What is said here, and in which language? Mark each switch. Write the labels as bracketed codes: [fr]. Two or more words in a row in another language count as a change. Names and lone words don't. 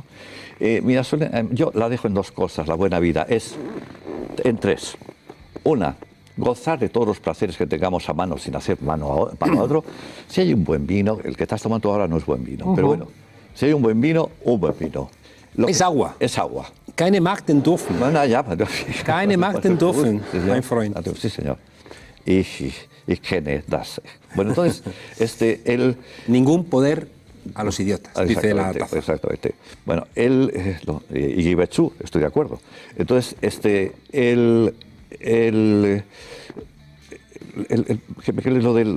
[es] Mira, yo la dejo en 2 cosas, la buena vida, es en 3. Una, gozar de todos los placeres que tengamos a mano sin hacer mano a otro. Si hay un buen vino, el que estás tomando ahora no es buen vino, pero bueno, si hay un buen vino, un buen vino. Es agua. Es agua. [de] Keine Macht den Dürfen. [es] Bueno, ya, [de] Keine Macht den Dürfen, mein Freund. [es] Sí, señor. [de] Ich kenne das. [es] Bueno, entonces, Ningún poder a los idiotas, dice la taza. Exactamente. Bueno, y Gibetsu, estoy de acuerdo. Entonces, ¿qué es lo del...?